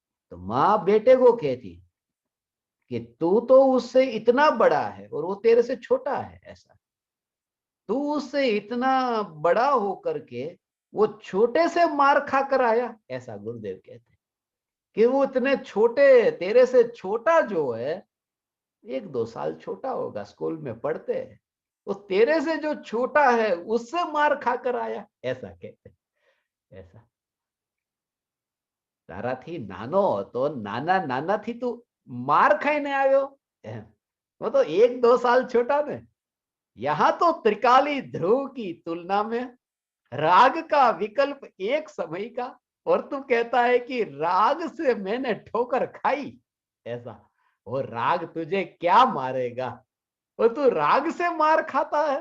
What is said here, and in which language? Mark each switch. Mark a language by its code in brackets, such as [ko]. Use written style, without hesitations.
[hi] तो माँ बेटे को कहती कि तू तो उससे इतना बड़ा है और वो तेरे से छोटा है ऐसा, तू उससे इतना बड़ा होकर के वो छोटे से मार खा कर आया ऐसा। गुरुदेव कहते कि वो इतने छोटे, तेरे से छोटा जो है, 1-2 साल छोटा होगा, स्कूल में पढ़ते हैं, वो तेरे से जो छोटा है उससे मार खाकर आया ऐसा कहते ऐसा। [gu] તારાથી નાનો હતો, નાના નાનાથી તું માર ખાઈને આવ્યો એમ, [hi] वो तो 1-2 साल छोटा ने। यहां तो त्रिकाली ध्रुव की तुलना में राग का विकल्प एक समय का, और तू कहता है कि राग से मैंने ठोकर खाई ऐसा। वो राग तुझे क्या मारेगा, वो तू राग से मार खाता है।